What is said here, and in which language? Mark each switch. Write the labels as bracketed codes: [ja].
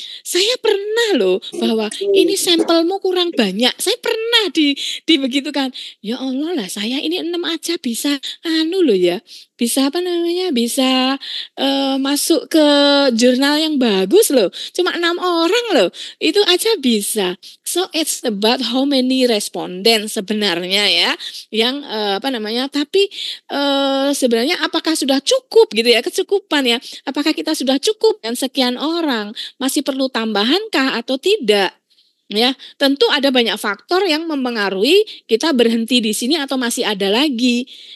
[id] Saya pernah loh bahwa ini sampelmu kurang banyak. Saya pernah dibegitukan. Ya Allah lah saya ini 6 aja bisa loh ya. Bisa bisa masuk ke jurnal yang bagus loh. Cuma 6 orang loh. Itu aja bisa. [en] So it's about how many respondents [id] sebenarnya ya. Yang tapi sebenarnya apakah sudah cukup gitu ya, kecukupan ya, apakah kita sudah cukup dan sekian orang, masih perlu tambahankah atau tidak ya. Tentu ada banyak faktor yang mempengaruhi kita berhenti di sini atau masih ada lagi.